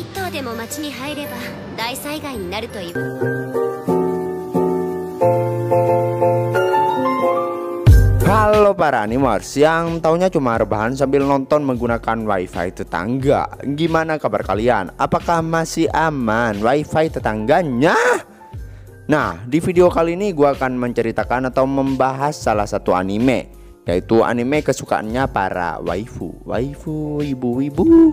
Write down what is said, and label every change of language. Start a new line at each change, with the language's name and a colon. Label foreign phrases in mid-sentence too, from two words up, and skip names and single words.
Japanese: でも町に入れば大災害になるという。
Indonesian: Halo para animers yang taunya cuma rebahan sambil nonton menggunakan wifi tetangga. Gimana kabar kalian? Apakah masih aman wifi tetangganya? Nah, di video kali ini gue akan menceritakan atau membahas salah satu anime, yaitu anime kesukaannya para waifu ibu-ibu.